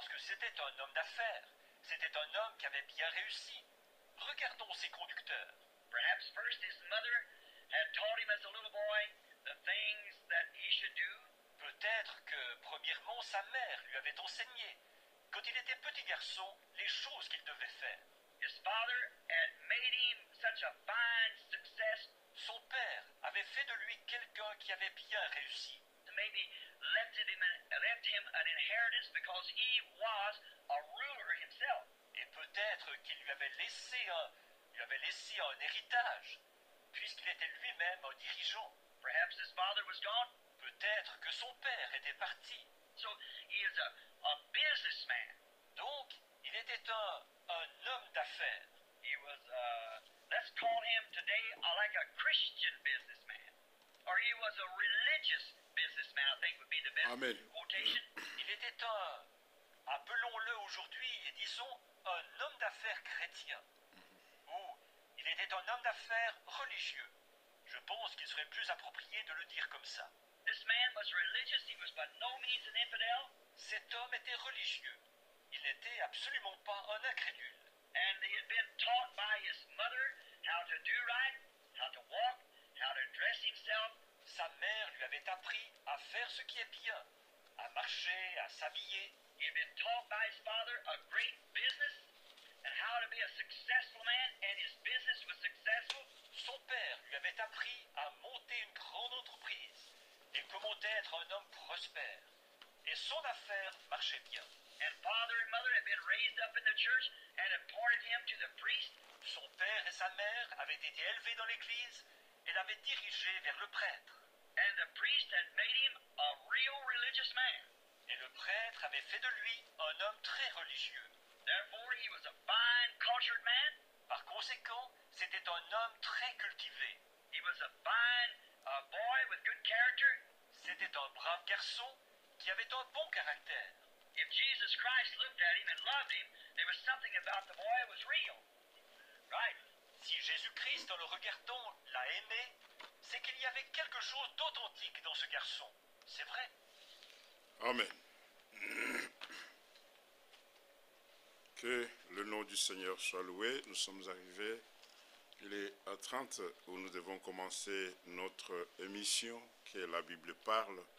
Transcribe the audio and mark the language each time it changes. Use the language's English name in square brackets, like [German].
[French] C'était un homme d'affaires. C'était un homme qui avait bien réussi. Regardons ses conducteurs. [English] Perhaps first his mother had taught him as a little boy the things that he should do. [French] Peut-être que, premièrement, sa mère lui avait enseigné, quand il était petit garçon, les choses qu'il devait faire. [English] His father had made him such a fine success, [French] Son père avait fait de lui quelqu'un qui avait bien réussi. [English] maybe left him an inheritance because he was a ruler himself. [French] Et peut-être qu'il lui avait laissé un héritage, puisqu'il était lui-même un dirigeant. [English] Perhaps his father was gone, [French] Peut-être que son père était parti. [English] so he is a businessman. [French] Donc, il était un homme d'affaires. [English] He was, let's call him today like a Christian businessman. Or he was a religious businessman, I think would be the best Amen. quotation. [French] Il était appelons-le aujourd'hui, et disons, un homme d'affaires chrétien. Ou il était un homme d'affaires religieux. Je pense qu'il serait plus approprié de le dire comme ça. [English] This man was religious, he was by no means an infidel, [French] Cet homme était religieux. Il n'était absolument pas un incrédule. [English] and he had been taught by his mother how to do right, how to walk, how to dress himself. [French] Sa mère lui avait appris à faire ce qui est bien, à marcher, à s'habiller. [English] He had been taught by his father a great business and how to be a successful man, and his business was successful. [French] Son père lui avait appris à monter une grande entreprise et comment être un homme prospère. Et son affaire marchait bien. [English] And father and mother had been raised up in the church and had pointed him to the priest. [French] Son père et sa mère avaient été élevés dans l'église et l'avaient dirigé vers le prêtre. [English] And the priest had made him a real religious man. [French] Et le prêtre avait fait de lui un homme très religieux. [English] Therefore, he was a fine, cultured man. [French] Par conséquent, c'était un homme très cultivé. [English] He was a fine boy with good character. [French] C'était un brave garçon qui avait un bon caractère. [English] If Jesus Christ looked at him and loved him, there was something about the boy that was real. Right. [French] Si Jésus-Christ, en le regardant, l'a aimé, c'est qu'il y avait quelque chose d'authentique dans ce garçon. C'est vrai. Amen. Que le nom du Seigneur soit loué. Nous sommes arrivés, il est à 30 où nous devons commencer notre émission qui est La Bible parle.